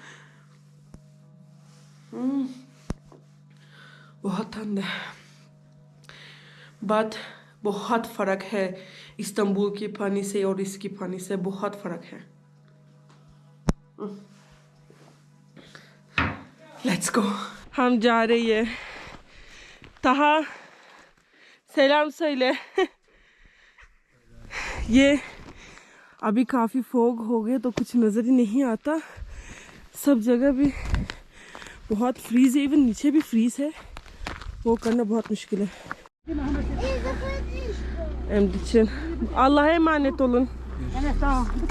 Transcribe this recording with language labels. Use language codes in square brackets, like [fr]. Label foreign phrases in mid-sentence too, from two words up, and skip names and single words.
[hi] बहुत ठंड है, बट बहुत फ़र्क है इस्तांबुल के पानी से और इसकी पानी से, बहुत फ़र्क है। [en] let's go, [hi] हम जा रही है। [tr] तहा selam söyle। [hi] ये अभी काफ़ी फोग हो गए तो कुछ नज़र ही नहीं आता, सब जगह भी बहुत फ्रीज है, इवन नीचे भी फ्रीज है, वो करना बहुत मुश्किल है। [tr] Emre için Allah'a emanet olun. Evet tamam.